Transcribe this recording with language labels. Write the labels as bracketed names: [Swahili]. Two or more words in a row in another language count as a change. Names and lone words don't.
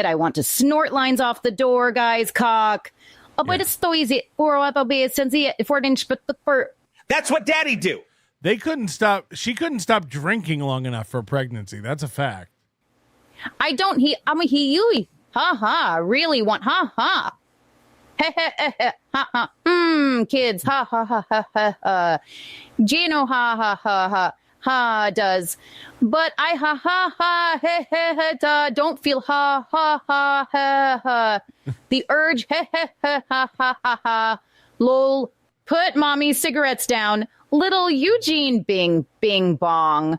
[English] I want to snort lines off the door, guys. Cock. That's what daddy do. They couldn't stop. She couldn't stop drinking long enough for pregnancy. That's a fact. I don't. You. Ha ha. Really want. Ha ha. Ha ha. Kids. Ha ha ha ha ha. Gino. Ha ha ha ha. Ha does, but I ha ha ha he he da don't feel ha ha ha ha ha. The urge he he ha ha ha ha. Lol. Put mommy's cigarettes down. Little Eugene bing bing bong.